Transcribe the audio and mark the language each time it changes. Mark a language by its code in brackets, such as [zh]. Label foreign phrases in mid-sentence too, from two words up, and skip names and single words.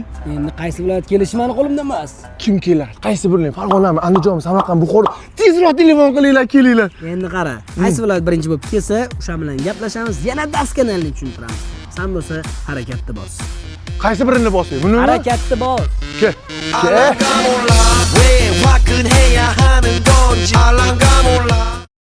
[uz] Endi qaysi viloyat kelishi meni qo'limda emas. Kim keladi? Qaysi birini? Farg'onami, Andijonmi, Samarqand, Buxoro? Tezroq telefon qilinglar, kelinglar. Endi qara, qaysi viloyat birinchi bo'lib kelsa, o'sha bilan gaplashamiz, yana daskanalni tushuntiramiz. Sen bo'lsa harakatda bos. Qaysi birini bosing? Buni Harakatda bos. kel. [ko] 알랑가 몰라 왜 화끈해야 하는 건지 알랑가 몰라